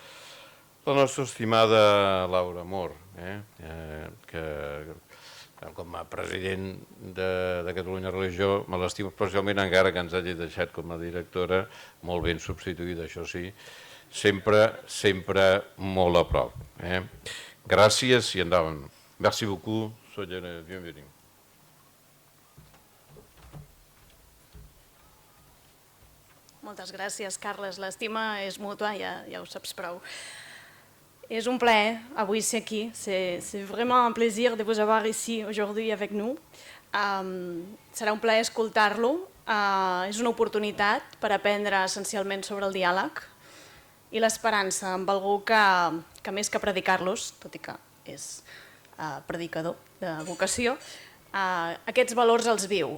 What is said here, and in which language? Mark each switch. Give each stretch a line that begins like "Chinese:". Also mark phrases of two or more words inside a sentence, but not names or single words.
Catalan: estimada Laura Mor, que com a president de Catalunya Religió me l'estimo especialment, encara que ens hagi deixat com a directora, molt ben substituïda, això sí, sempre molt a prop. Gràcies i endavant.
French: Merci beaucoup, soyez les bienvenus.
Catalan: Moltes gràcies, Carles. L'estima és mútua, ja ho saps prou. És un plaer avui ser aquí.
French: C'est vraiment un plaisir de vous avoir ici aujourd'hui avec nous.
Catalan: Serà un plaer escoltar-lo. És una oportunitat per aprendre essencialment sobre el diàleg i l'esperança amb algú que més que predicar-los, tot i que és predicador de vocació, aquests valors els viu.